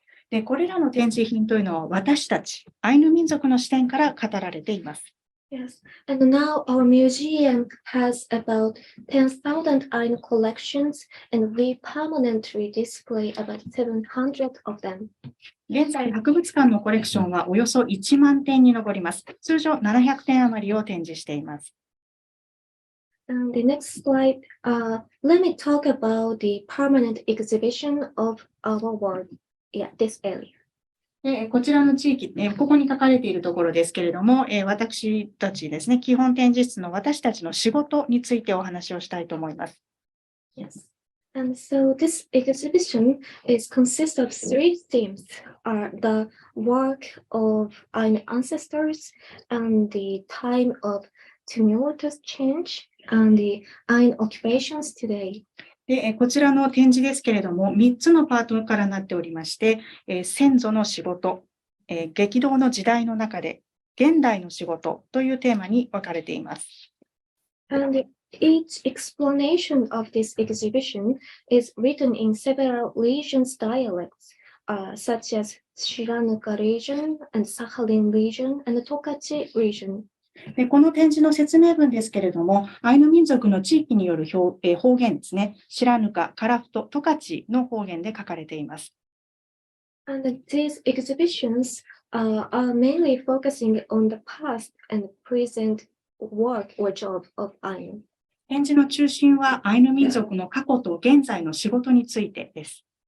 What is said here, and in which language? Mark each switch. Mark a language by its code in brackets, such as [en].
[ja] でこれらの展示品というのは私たち、アイヌ民族の視点から語られています。 [en] Yes, and now our museum has about 10,000 Ainu collections, and we permanently display about 700 of them. [ja] 現在、博物館のコレクションはおよそ1万点に上ります。通常700点余りを展示しています。 [en] And the next slide, let me talk about the permanent exhibition of our work. Yeah, this area. [ja] でこちらの地域、ここに書かれているところですけれども、私たちですね、基本展示室の私たちの仕事についてお話をしたいと思います。 [en] Yes. And so this exhibition consists of 3 themes: the work of our ancestors, and the time of tumultuous change, and the Ainu occupations today. [ja] でこちらの展示ですけれども、3つのパートからなっておりまして、先祖の仕事、激動の時代の中で、現代の仕事というテーマに分かれています。 [en] And each explanation of this exhibition is written in several regions' dialects, such as Shiranuka region, and Sakhalin region, and the Tokachi region. [ja] でこの展示の説明文ですけれども、アイヌ民族の地域による方言ですね、シラヌカ、カラフト、トカチの方言で書かれています。 [en] And these exhibitions are mainly focusing on the past and present work or job of Ainu. [ja] 展示の中心はアイヌ民族の過去と現在の仕事についてです。